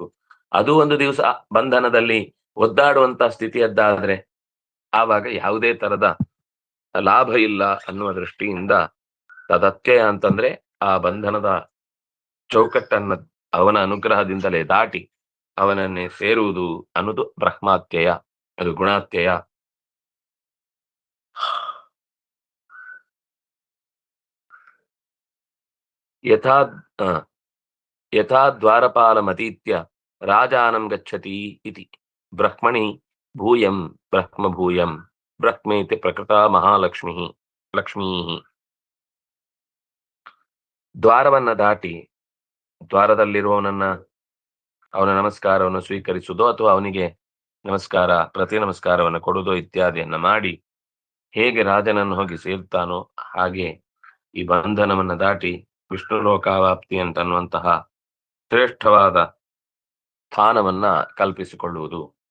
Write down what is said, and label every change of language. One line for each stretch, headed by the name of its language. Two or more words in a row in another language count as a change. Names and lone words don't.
Kannada: ಅದು ಒಂದು ದಿವಸ ಬಂಧನದಲ್ಲಿ ಒದ್ದಾಡುವಂತಹ ಸ್ಥಿತಿಯದ್ದಾದ್ರೆ ಆವಾಗ ಯಾವುದೇ ತರದ ಲಾಭ ಇಲ್ಲ ಅನ್ನುವ ದೃಷ್ಟಿಯಿಂದ ತದತ್ಯಯ ಅಂತಂದ್ರೆ ಆ ಬಂಧನದ ಚೌಕಟ್ಟನ್ನ ಅವನ ಅನುಗ್ರಹದಿಂದಲೇ ದಾಟಿ ಅವನನ್ನೇ ಸೇರುವುದು ಅನ್ನೋದು ಬ್ರಹ್ಮಾತ್ಯಯ, ಅದು ಗುಣಾತ್ಯಯ.
Sanskrit: ಯಥಾ ದ್ವಾರಪಾಲಮತೀತ್ಯ ರಾಜಾನಂ ಗಚ್ಚತಿ ಇತಿ ಬ್ರಹ್ಮಣಿ ಭೂಯಂ ಬ್ರಹ್ಮಭೂಯಂ ಬ್ರಹ್ಮೇತಿ ಪ್ರಕೃತ ಮಹಾಲಕ್ಷ್ಮೀ ಲಕ್ಷ್ಮೀ.
Kannada: ದ್ವಾರವನ್ನ ದಾಟಿ ದ್ವಾರದಲ್ಲಿರುವವನನ್ನ ಅವನ ನಮಸ್ಕಾರವನ್ನು ಸ್ವೀಕರಿಸುವುದೋ ಅಥವಾ ಅವನಿಗೆ ನಮಸ್ಕಾರ ಪ್ರತಿ ನಮಸ್ಕಾರವನ್ನು ಕೊಡುವುದೋ ಇತ್ಯಾದಿಯನ್ನ ಮಾಡಿ ಹೇಗೆ ರಾಜನನ್ನು ಹೋಗಿ ಸೇರ್ತಾನೋ ಹಾಗೆ ಈ ಬಂಧನವನ್ನ ದಾಟಿ ವಿಷ್ಣು ಲೋಕಾವಾಪ್ತಿ ಅಂತನ್ನುವಂತಹ ಶ್ರೇಷ್ಠವಾದ ಸ್ಥಾನವನ್ನ ಕಲ್ಪಿಸಿಕೊಳ್ಳುವುದು.